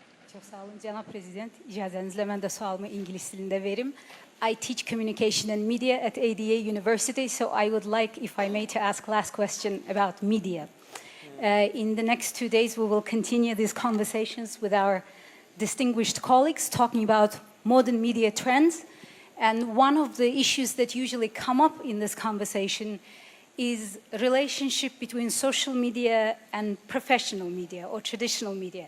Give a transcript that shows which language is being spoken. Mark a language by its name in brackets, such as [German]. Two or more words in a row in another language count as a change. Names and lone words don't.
[Azerbaijani] Çok sağ olun Cənab Prezident. İcazənizlə mən də sualımı ingilis dilində verim. [English] I teach communication and media at ADA University, so I would like, if I may, to ask last question about media. In the next 2 days, we will continue these conversations with our distinguished colleagues talking about modern media trends. And one of the issues that usually come up in this conversation is a relationship between social media and professional media or traditional media.